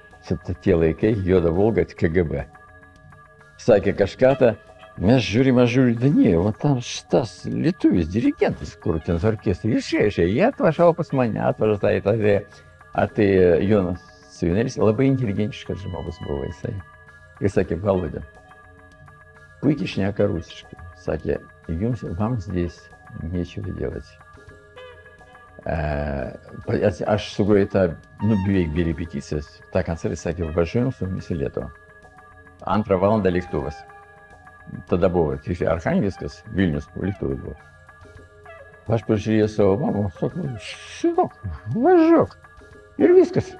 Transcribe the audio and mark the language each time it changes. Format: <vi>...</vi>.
<lt>Tie laikai, juoda Volga, KGB. Sakė kažką tą, mes žiūrim,</lt> <ru>да не, вот там</ru> <lt>šitas lietuvis, dirigentas, kur ten orkestrai išėjo, jie atvažiavo pas mane, atvažiavo tai Jonas Civinelis, labai inteligentiškas žmogus buvo jisai. Ir sakė, Володя, puikiai šneka rusiškai. Sakė,</lt> <ru>вам здесь нечего делать.</ru> <lt>Aš sugrojau tą, beveik be repeticijos, tą koncertą, sakė, važiuojam su mumis į Lietuvą. 2 valandą lėktuvas. Tada buvo Archangelskas, Vilnius lėktuvas buvo. Aš pažiūrėjau savo mamą, sakau, šinok, važiuok. Ir viskas.</lt>